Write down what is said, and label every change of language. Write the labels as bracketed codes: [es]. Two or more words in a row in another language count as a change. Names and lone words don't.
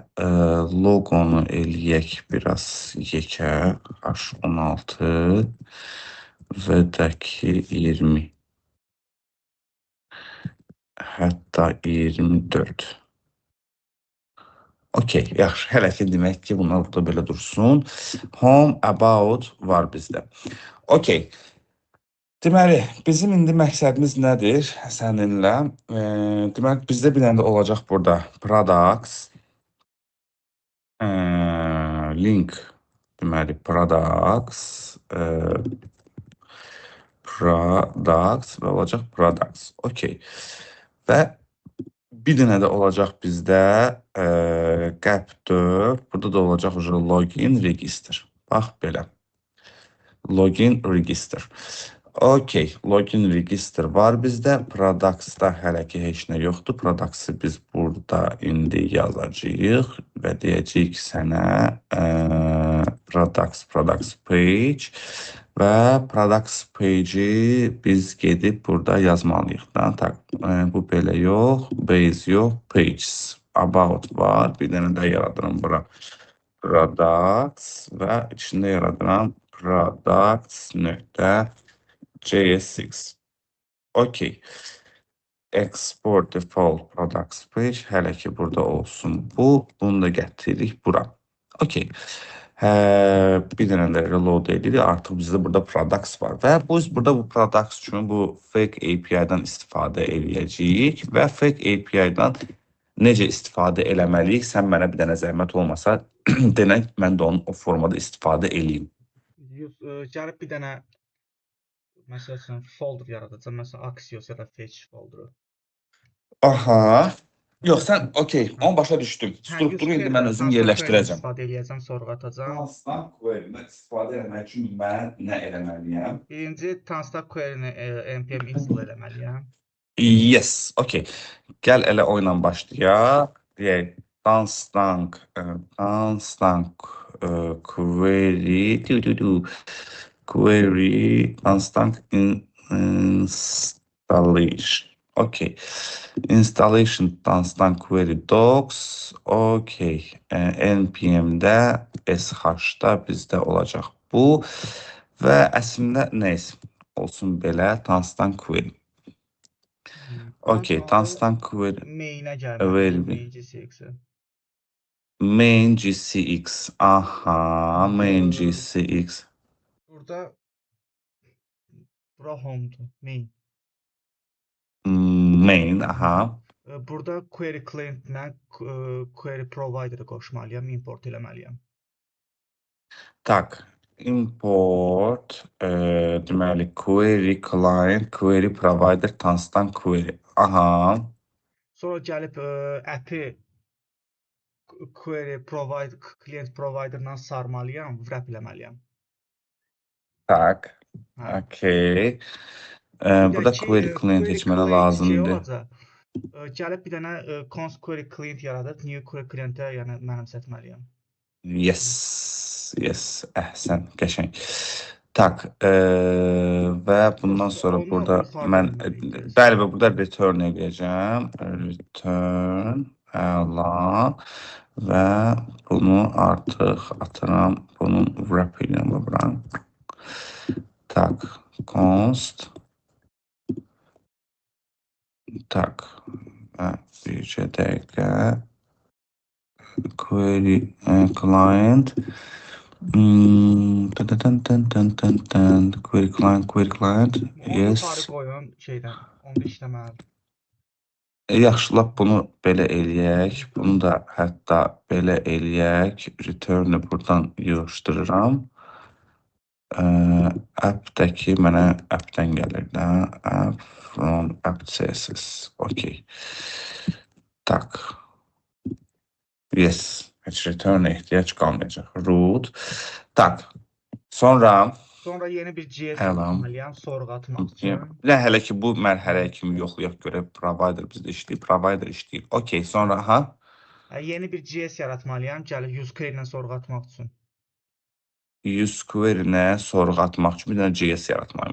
[az] Logonu eləyək biraz yekə, H16 və də ki 20. Hətta 24. Okey, yaxşı, hələ ki demək ki, bunlar burada belə dursun. Home, about var bizdə. Okey. Deməli, bizim indi məqsədimiz nədir səninlə? Deməli, bizdə bir dənə də olacaq burada products, link, deməli, products və olacaq products. Okey. Və bir dənə də olacaq bizdə qap4, burada da olacaq [en] login, register. [az] Bax, belə. [en] Login, register. [az] Okey, [en] login, register [az] var bizdə. Products-da hələ ki heç nə yoxdur. Products-ı biz burada indi yazacağıq və deyəcəyik ki, sənə [en] products page [az] və [en] products page- [az] i biz gedib burada yazmalıyıq da. Tak, bu belə yox, base yox, pages. About var, bir dənə də yaradıram bura. Products və içində yaradıram products.js6. Okey. [en] Export default products page. [az] Hələ ki burada olsun bu. Bunu da gətiririk bura. Okey. Bir dənə də reload edirik. Artıq bizdə burada products var. Və biz burada bu products üçün bu [en] fake API- [az] dan istifadə eləyəcəyik. Və [en] fake API- [az] dan necə istifadə eləməliyik? Sən mənə bir dənə zəhmət olmasa denək, mən də onun o formada istifadə eləyim. Gəlib bir dənə məsəl üçün folder yaradacam. Məsələn, Axios ya da Fetch folderu. Aha. Yox, sən okey, Hə, onu başa düşdüm. hə, Strukturu use indi query-dən mən özüm [en] constant query- [az] dən yerləşdirəcəm. istifadə eləyəcəm, sorğu atacam. [en] Constant query- [az] dən istifadə etmək üçün mən nə eləməliyəm? Birinci [en] constant query- [az] ni [en] npm install [az] eləməliyəm. [en] Yes, okey. [az] Gəl elə o ilə başlayaq. Deyək, [en] constant query, query, constant installation. [az] Okey. [en] Installation constant query docs. [az] Okey. npm-də sh-da bizdə olacaq bu. Və əslində nə olsun belə [en] constant query. [az] Okey, Sonra [en] constant query [az] main-ə gəlməliyəm, available. main GCX-ə. Main GCX. Aha, main GCX. Burada bura home-dur, main. Main, aha. Burada [en] query client- [az] nə [en] query provider- [az] ı qoşmalıyam, import eləməliyəm. Tak, import, deməli, [en] query client, query provider, constant query. [az] Aha, Sonra gəlib app-i [en] query provider, client provider- [az] la sarmalıyam, wrap eləməliyəm. tak, Hə. okey. Bir də Burada ki, [en] query client [az] query seçmələ client şey lazımdır. olacaq. Gəlib bir dənə [en] const query client [az] yaradıb, [en] new query client- [az] ə yəni mənimsətməliyəm. Yes, yes, əhsən, qəşəng. Tak, və bundan sonra Onu burada yuxarıda mən, eləməliyik biraz. bəli, və burada return edəcəm. Return, əla. Və bunu artıq atıram, bunun wrap edirəm bura. Tak, const. Tak, və bircə dəqiqə. [en] Query client. Query client. [az] Onu Yes. yuxarı qoyun şeydən, onda işləməlidir. Yaxşı, lap bunu belə eləyək. Bunu da hətta belə eləyək. Return-ü buradan yığışdırıram. App-dəki mənə app-dən gəlir də. [en] App from app CSS. Okey. [az] Tak. Yes. Heç return-ə ehtiyac qalmayacaq. Root. Tak. Sonra Sonra yeni bir JS əlam. yaratmalıyam, sorğu atmaq üçün. Nə hələ ki bu mərhələyə kimi yoxlayaq görək provider bizdə işləyir, provider işləyir. Okey, sonra ha? Yeni bir JS yaratmalıyam, gəlib [en] use query [az] ilə sorğu atmaq üçün. [en] Use query- [az] nə sorğu atmaq üçün bir dənə JS yaratmalıyam.